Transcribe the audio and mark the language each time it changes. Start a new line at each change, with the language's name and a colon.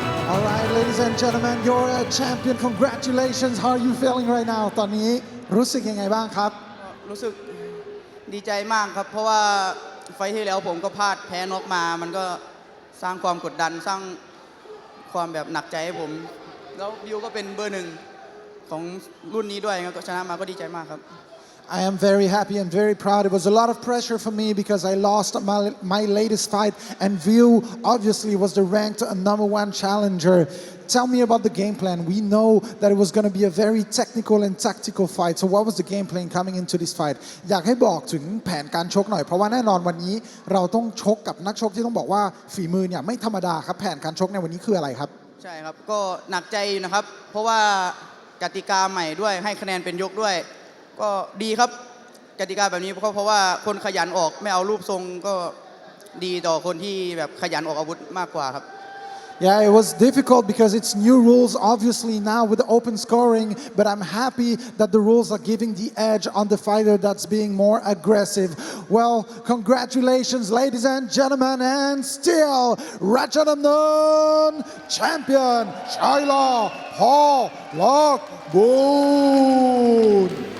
English: All right, ladies and gentlemen, you're a champion. Congratulations. How are you feeling right now?
Thai: ตอนนี้รู้สึกยังไงบ้างครับ รู้สึกดีใจมากครับเพราะว่าไฟล์ที่แล้วผมก็พลาดแพ้น็อกมามันก็สร้างความกดดันสร้างความแบบหนักใจให้ผมแล้วบิวก็เป็นเบอร์ 1ของรุ่นนี้ด้วยก็ชนะมาก็ดีใจมากครับ
English: I am very happy and very proud. It was a lot of pressure for me because I lost my latest fight, and View obviously was the ranked #1 challenger. Tell me about the game plan. We know that it was going to be a very technical and tactical fight. So what was the game plan coming into this fight?
Thai: อยากให้บอกถึงแผนการชกหน่อยเพราะว่าแน่นอนวันนี้เราต้องชกกับนักชกที่ต้องบอกว่าฝีมือเนี่ยไม่ธรรมดาครับแผนการชกในวันนี้คืออะไรครับ ใช่ครับก็หนักใจอยู่นะครับเพราะว่ากติกาใหม่ด้วยให้คะแนนเป็นยกด้วยก็ดีครับกติกาแบบนี้เพราะว่าคนขยันออกไม่เอารูปทรงก็ดีต่อคนที่แบบขยันออกอาวุธมากกว่าครับ
English: Yeah, it was difficult because it's new rules obviously now with the open scoring, but I'm happy that the rules are giving the edge on the fighter that's being more aggressive. Well, congratulations ladies and gentlemen, and still Rajadamnern champion Chaila Bout.